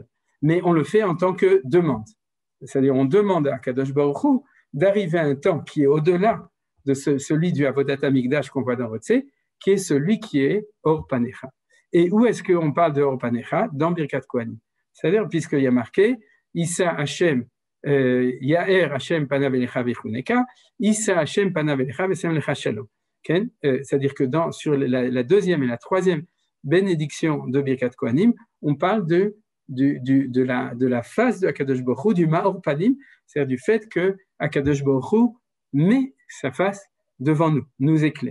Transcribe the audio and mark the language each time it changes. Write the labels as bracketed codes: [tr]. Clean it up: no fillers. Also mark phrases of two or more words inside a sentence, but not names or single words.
[fr] Mais on le fait en tant que demande. C'est-à-dire on demande à [he] קדוש ברוך הוא [fr] d'arriver à un temps qui est au-delà de celui du [he] עבודת המקדש [fr] qu'on voit dans Retzé, qui est celui qui est [he] אור פניך. [fr] Et où est-ce qu'on parle de [he] אור פניך? Dans ברכת כהנים. [fr] C'est-à-dire, puisqu'il y a marqué [he] ישא השם יאר השם פניו אליך ויחנך ישא השם פניו אליך וישם לך שלום. [fr] C'est-à-dire que sur la deuxième et la troisième bénédiction de [he] ברכת כהנים, [fr] on parle de la face de [he] הקדוש ברוך הוא, [fr] du [he] מאור פנים, [fr] c'est-à-dire du fait que [he] הקדוש ברוך הוא [fr] met sa face devant nous, nous éclaire.